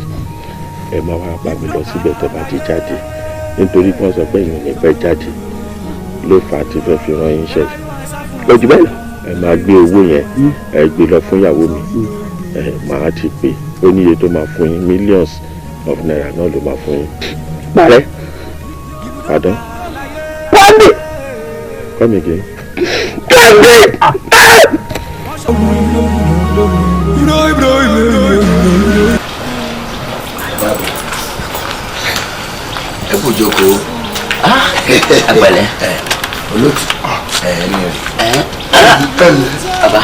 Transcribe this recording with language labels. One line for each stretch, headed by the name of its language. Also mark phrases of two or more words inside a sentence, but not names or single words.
Yoruba: Ẹ máa wá bá mi lọ síbẹ̀ tẹ́ bá ti jáde nítorí wọ́n sọ pé èèyàn ní fẹ́ jáde ló fà á ti fẹ́ fi rán yín ṣe. Lójú bẹ́ẹ̀ lọ ẹ máa gbé owó yẹn ẹ gbé lọ fún ìyàwó mi. Màá ti pè ó níye tó máa fún yín
English: millions of naira
Yoruba: náà ló máa fún yín. Parẹ́ pardon. Wande.
English: Come again.
Yoruba: Ẹ kò jókòó. Àgbẹ̀lẹ̀. Olóòtú. Ẹni rẹ̀. Bàbá.